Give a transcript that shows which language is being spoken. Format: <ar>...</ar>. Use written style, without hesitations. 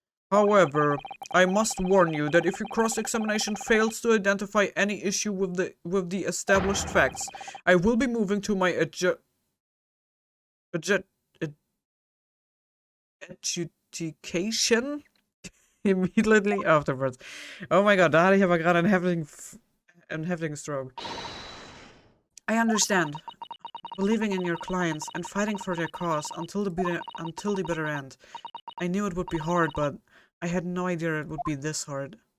<en>However, I must warn you that if your cross-examination fails to identify any issue with the established facts, I will be moving to my adjudication immediately afterwards. Oh my god,</en> <de>da hatte ich aber gerade einen heftigen Stroke.</de> <en>I understand. Believing in your clients and fighting for their cause until the bitter end. I knew it would be hard, but I had no idea it would be this hard.</en>